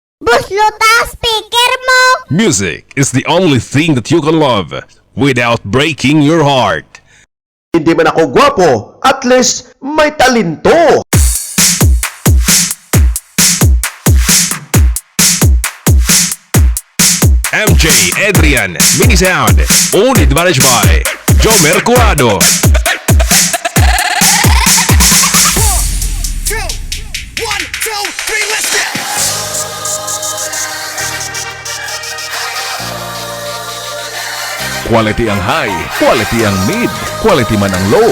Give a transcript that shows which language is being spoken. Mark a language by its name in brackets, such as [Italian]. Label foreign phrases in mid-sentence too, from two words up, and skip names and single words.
[Filipino] Busluta speaker mo! [English] Music is the only thing that you can love without breaking your heart. [Filipino] Hindi man ako gwapo, at least may talento. [English] MJ Adrian Mini Sound, only managed by Joe Mercurado. [Filipino] Quality ang high, quality ang mid, quality man ang low.